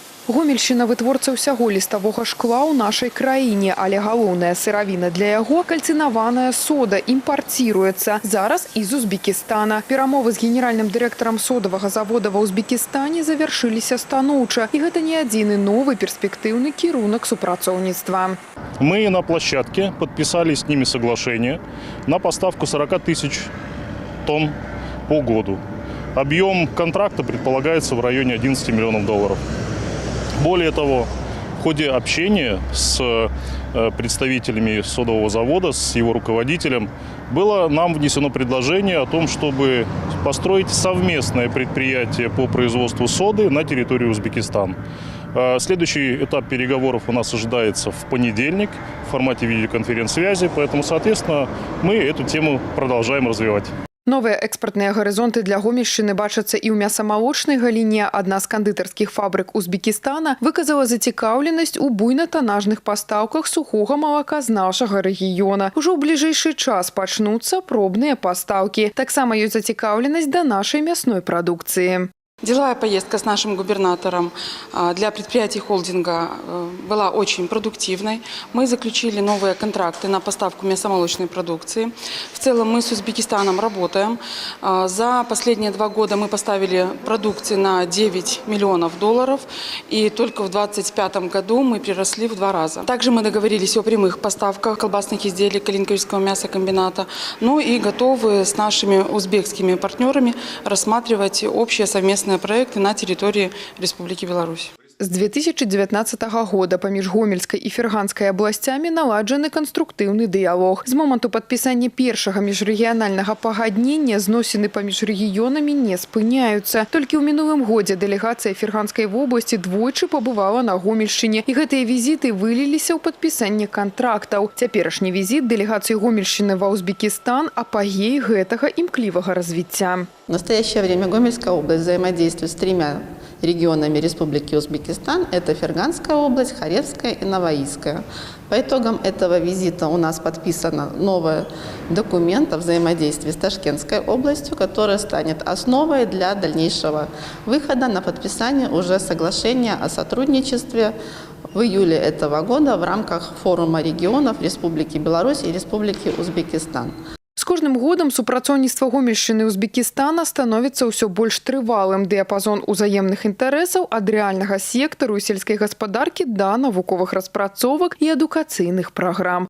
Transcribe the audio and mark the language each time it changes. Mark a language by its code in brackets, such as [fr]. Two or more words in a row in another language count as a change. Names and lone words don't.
[be] Гомельшчына вытворца ўсяго ліставога шкла ў нашай краіне, але галоўная сыравіна для яго – кальцынаваная сода, імпарціруецца. Зараз з Узбекістана. Перамовы з генеральным дырэктарам содавага завода ва Узбекістане завяршыліся станоўча. І гэта не адзіны новы перспектыўны кірунак супрацоўніцтва. [ru] Мы на площадке подписали с ними соглашение на поставку 40 тысяч тонн по году. Объем контракта предполагается в районе 11 миллионов долларов. Более того, в ходе общения с представителями содового завода, с его руководителем, было нам внесено предложение о том, чтобы построить совместное предприятие по производству соды на территории Узбекистана. Следующий этап переговоров у нас ожидается в понедельник в формате видеоконференц-связи, поэтому, соответственно, мы эту тему продолжаем развивать. [be] Новыя экспартныя гарызонты для Гомельшчыны бачацца і ў мясамалочнай галіне. Адна з кандытарскіх фабрык Узбекістана выказала зацікаўленасць у буйнатанажных пастаўках сухога малака з нашага рэгіёна. Ужо ў бліжэйшы час пачнуцца пробныя пастаўкі. Таксама ёсць зацікаўленасць да нашай мясной прадукцыі. [ru] Деловая поездка с нашим губернатором для предприятий холдинга была очень продуктивной. Мы заключили новые контракты на поставку мясомолочной продукции. В целом мы с Узбекистаном работаем. За последние 2 года мы поставили продукции на 9 миллионов долларов. И только в 2025 году мы приросли в 2 раза. Также мы договорились о прямых поставках колбасных изделий Калинковского мясокомбината. Ну и готовы с нашими узбекскими партнерами рассматривать общие совместные проекты на территории Республики Беларусь. [be] З 2019 года паміж Гомельскай і Ферганскай абласцямі наладжаны канструктыўны дыялог. З моманту падпісання першага міжрэгіянальнага пагаднення зносіны паміж рэгіёнамі не спыняюцца. Толькі ў мінулым годзе дэлегацыя Ферганскай вобласці двойчы пабывала на Гомельшчыне. І гэтыя візіты выліліся ў падпісанне кантрактаў. Цяперашні візіт дэлегацыі Гомельшчыны ва Узбекістан – апагей гэтага імклівага развіцця. [ru] В настоящее время Гомельская область взаимодействует с 3 регионами Республики Узбекистан. Это Ферганская область, Хорезская и Наваисская. По итогам этого визита у нас подписано новый документ о взаимодействии с Ташкентской областью, который станет основой для дальнейшего выхода на подписание уже соглашения о сотрудничестве в июле этого года в рамках форума регионов Республики Беларусь и Республики Узбекистан. [be] З кожным годам супрацоўніцтва Гомельшчыны і Узбекістана становіцца ўсё больш трывалым. Дыяпазон узаемных інтарэсаў ад рэальнага сектару і сельскай гаспадаркі да навуковых распрацовак і адукацыйных праграм.